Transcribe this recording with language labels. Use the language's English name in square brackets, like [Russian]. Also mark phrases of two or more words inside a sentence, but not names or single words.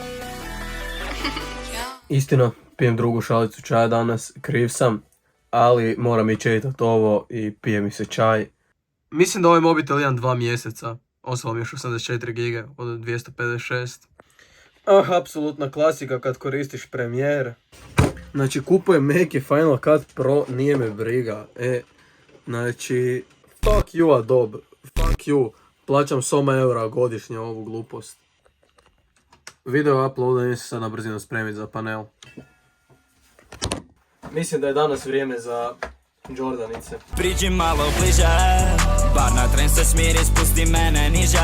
[Croatian] Istina, pijem drugu šalicu čaja danas, kriv sam, ali moram i četat ovo i pije mi se čaj. Mislim da ovaj mobitel imam 2 mjeseca, ostalo mi još 84 giga od 256. Apsolutna klasika kad koristiš Premiere. Znači kupujem Mac i Final Cut Pro, nije me briga. Znači, [English] fuck you Adobe, fuck you. [Croatian] Plaćam 100 eura godišnje ovu glupost. Video uploadan se sad na brzinu spremiti za panel. Mislim da je danas vrijeme za Jordanice. Priđi malo bliže, bar na tren se smiri, spusti mene niže.